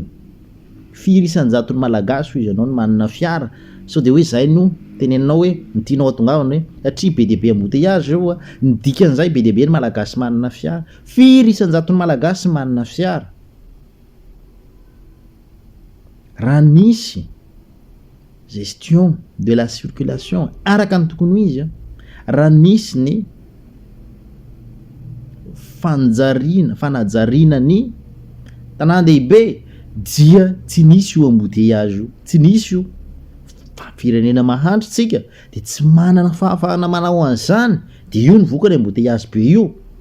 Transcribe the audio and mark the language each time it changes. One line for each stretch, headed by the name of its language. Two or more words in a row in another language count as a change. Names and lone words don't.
Malagasy: Firy isan-jaton'ny malagasy hoy izy anao no manana fiara sao de hoe zay no teneninao hoe nitianao atongavana hoe satria be dia be embouteillage io ny dikan'izay be dia be ny malagasy manana fiara. Firy isan-jaton'ny malagasy manana fiara. Raha nisy
French: gestion de la circulation
Malagasy: araka ny tokony ho izy raha nisy ny fanajariana ny tanan-dehibe dia tsy nisy io embouteillage io, tsy nisy io firenena mahantra tsika de tsy manana fahafahana manao an'izany de io ny vokany embouteillage be io.